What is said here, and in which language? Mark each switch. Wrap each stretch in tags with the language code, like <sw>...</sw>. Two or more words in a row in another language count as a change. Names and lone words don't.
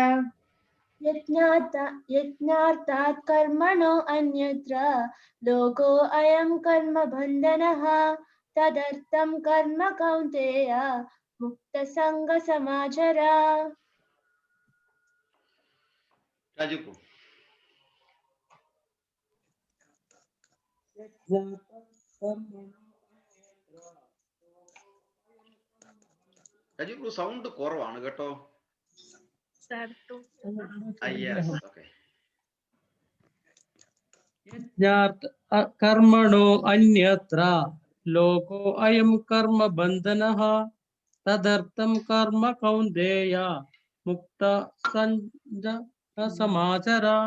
<sa>यज्ञार्थात् कर्मणो अन्यत्र लोको अयं कर्म बन्धनः तदर्थं कर्म कौन्तेय मुक्तसंगसमाचर</sa> <ml>राजू രാജു സൗണ്ട് കുറവാണ് കേട്ടോ.</ml> <sa>कर्मणो अन्यत्र लोको अयं कर्म बन्धनः तदर्थं कर्म कौन्तेय मुक्तसंगसमाचर</sa>